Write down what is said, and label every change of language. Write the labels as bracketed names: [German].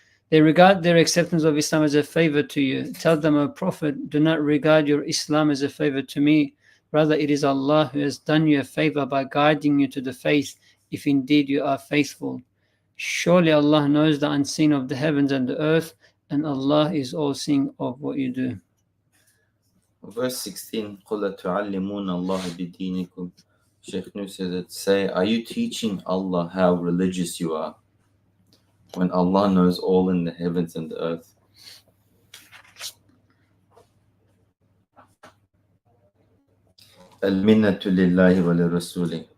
[English] They regard their acceptance of Islam as a favor to you. Tell them, O Prophet, do not regard your Islam as a favor to me. Rather, it is Allah who has done you a favor by guiding you to the faith, if indeed you are faithful. Surely Allah knows the unseen of the heavens and the earth, and Allah is all-seeing of what you do. Verse 16, [Arabic] قُلَ تُعَلِّمُونَ اللَّهَ بِدِينِكُمْ. [English] Sheikh Nu says that, say, are you teaching Allah how religious you are, when Allah knows all in the heavens and the earth? [Arabic] الْمِنَّةُ لِلَّهِ وَلِرَسُولِهِ.